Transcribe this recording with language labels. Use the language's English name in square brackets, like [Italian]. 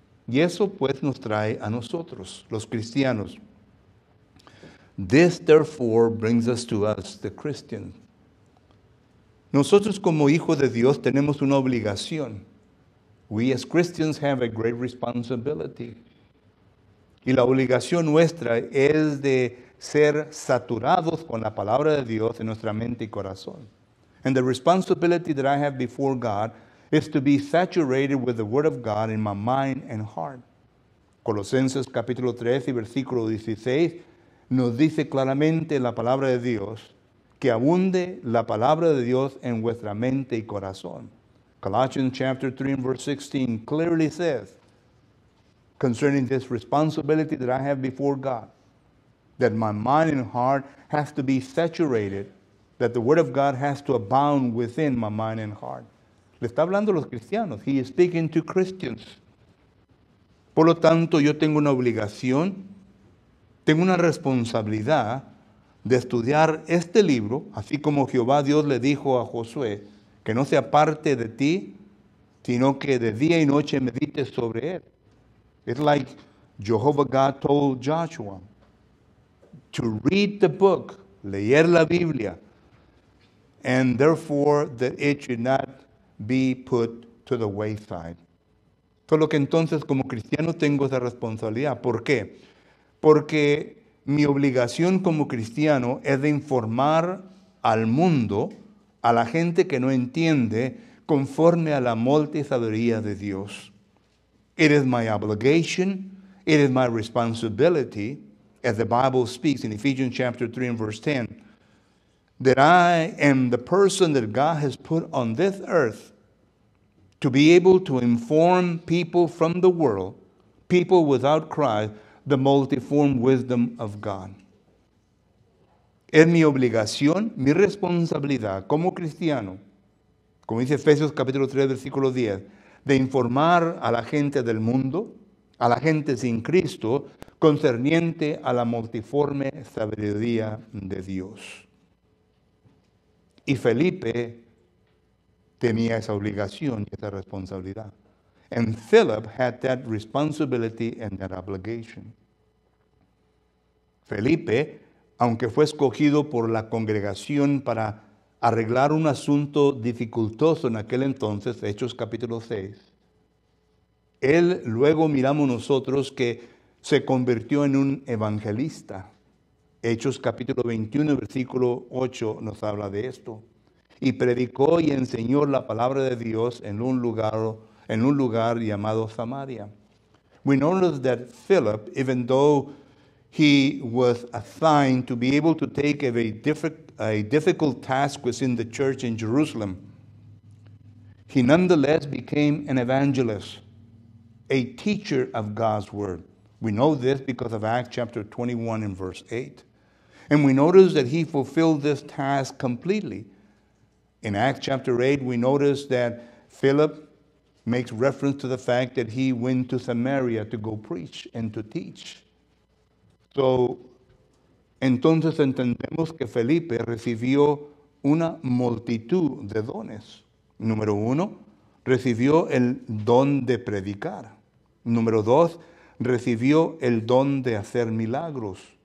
[Spanish] Y eso pues nos trae a nosotros, los cristianos. [English] This therefore brings us to us, the Christians. [Spanish] Nosotros como hijos de Dios tenemos una obligación. [English] We as Christians have a great responsibility. [Spanish] Y la obligación nuestra es de ser saturados con la palabra de Dios en nuestra mente y corazón. [English] And the responsibility that I have before God is to be saturated with the Word of God in my mind and heart. [Spanish] Colosenses capítulo 13, versículo 16, nos dice claramente la palabra de Dios, que abunde la palabra de Dios en vuestra mente y corazón. [English] Colossians chapter 3 and verse 16 clearly says, concerning this responsibility that I have before God, that my mind and heart has to be saturated, that the Word of God has to abound within my mind and heart. [Spanish] Le está hablando a los cristianos. [English] He is speaking to Christians. [Spanish] Por lo tanto, yo tengo una obligación, tengo una responsabilidad de estudiar este libro, así como Jehová Dios le dijo a Josué, que no se aparte de ti, sino que de día y noche medites sobre él. [English] It's like Jehovah God told Joshua to read the book, [Spanish] leer la Biblia, [English] and therefore that it should not be put to the wayside. [Spanish] Solo que entonces como cristiano tengo esa responsabilidad. ¿Por qué? Porque mi obligación como cristiano es de informar al mundo, a la gente que no entiende, conforme a la multisabiduría de Dios. [English] It is my obligation, it is my responsibility, as the Bible speaks in Ephesians chapter 3 and verse 10, that I am the person that God has put on this earth to be able to inform people from the world, people without Christ, the multiform wisdom of God. [Spanish] Es mi obligación, mi responsabilidad como cristiano, como dice Efesios capítulo 3, versículo 10, de informar a la gente del mundo, a la gente sin Cristo, concerniente a la multiforme sabiduría de Dios. Y Felipe tenía esa obligación y esa responsabilidad. [English] And Philip had that responsibility and that obligation. [Spanish] Felipe, aunque fue escogido por la congregación para arreglar un asunto dificultoso en aquel entonces, Hechos capítulo 6, él luego miramos nosotros que se convirtió en un evangelista. Hechos capítulo 21, versículo 8 nos habla de esto. Y predicó y enseñó la palabra de Dios en un lugar llamado Samaria. [English] We notice that Philip, even though he was assigned to be able to take a difficult task within the church in Jerusalem, he nonetheless became an evangelist, a teacher of God's word. We know this because of Acts chapter 21 and verse 8. And we notice that he fulfilled this task completely. In Acts chapter 8, we notice that Philip makes reference to the fact that he went to Samaria to go preach and to teach. So, [Spanish] entonces entendemos que Felipe recibió una multitud de dones. Número uno, recibió el don de predicar. Número 2, recibió el don de hacer milagros.